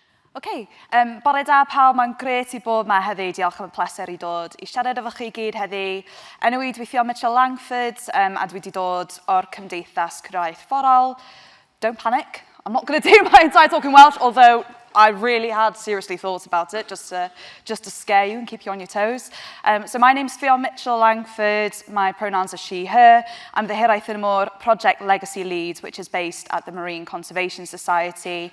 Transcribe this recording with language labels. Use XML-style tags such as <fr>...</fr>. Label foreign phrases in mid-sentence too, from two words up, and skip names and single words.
<cy>OK, bore da pawb, mae'n gret i bod yma heddi. Diolch am y pleser i dod i siarad efo chi gyd heddi. Enw i dwi Ffion Langford, a dwi wedi dod o'r Cymdeithas Cyrraedd Fforol.</cy> <en>Don't panic, I'm not going to do my entire talk in Welsh, although I really had seriously thought about it, just to scare you and keep you on your toes. So my name's Ffion Langford, my pronouns are she, her. I'm the Hiraeth yn y Môr Project Legacy Lead, which is based at the Marine Conservation Society.</en>